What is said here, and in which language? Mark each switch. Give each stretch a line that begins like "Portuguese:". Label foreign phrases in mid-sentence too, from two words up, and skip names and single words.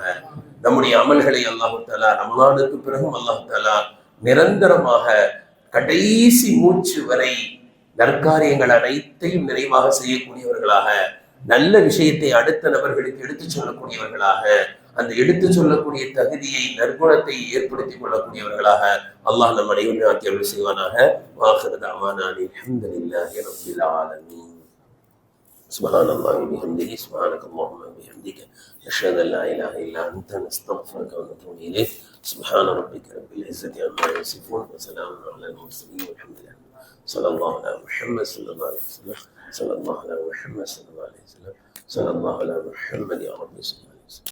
Tamil: நம்முடைய அமல்களை
Arabic: الله تعالى
Tamil: ரமலானுக்கு பிறகும்
Arabic: الله تعالى
Tamil: நிரந்தரமாக கடைசி மூச்சு வரை நற்காரியங்கள் அனைத்தையும் நிறைவாக செய்யக்கூடியவர்களாக, நல்ல விஷயத்தை அடுத்த நபர்களுக்கு எடுத்து சொல்லக்கூடியவர்களாக, அந்த எடுத்து சொல்லக்கூடிய தகுதியை, நற்குணத்தை ஏற்படுத்திக் கொள்ளக்கூடியவர்களாக அல்லாஹ் நம் அனைவரும் ஆக்கி அருள் செய்வானாக.
Arabic: وآخر دعوانا الحمد لله رب العالمين. سبحان الله وبحمده سبحانك اللهم وبحمدك نشهد ان لا اله الا انت نستغفرك ونتوب اليك سبحان ربك رب العزه عما يصفون وسلام على المرسلين والحمد لله صلى الله على محمد صلى الله عليه وسلم صلى الله على محمد صلى الله عليه وسلم صلى الله على محمد يا رب صلى الله عليه وسلم